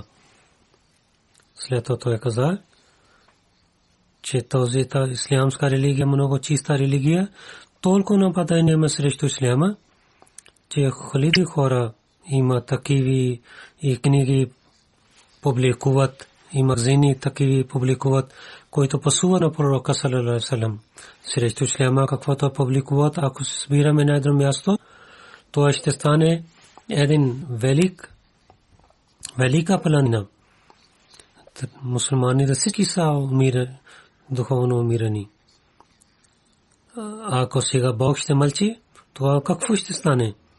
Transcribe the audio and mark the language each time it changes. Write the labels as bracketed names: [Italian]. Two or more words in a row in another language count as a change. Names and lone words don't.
[Bulgarian] След това той каза, че тази ислямска религия, много чиста религия, толкова нападение има срещу исляма, че хиляди хора има такива и книги публикуват, и магазини такива публикуват, които пасува на пророка [Arabic] صلى الله عليه وسلم. [Bulgarian] Срещу исляма, каквото публикуват, ако се събираме на едно място, това ще стане един велика планина. Мусулманите всички са духовно умирани. Ако сега Бог ще мълчи, това какво ще стане?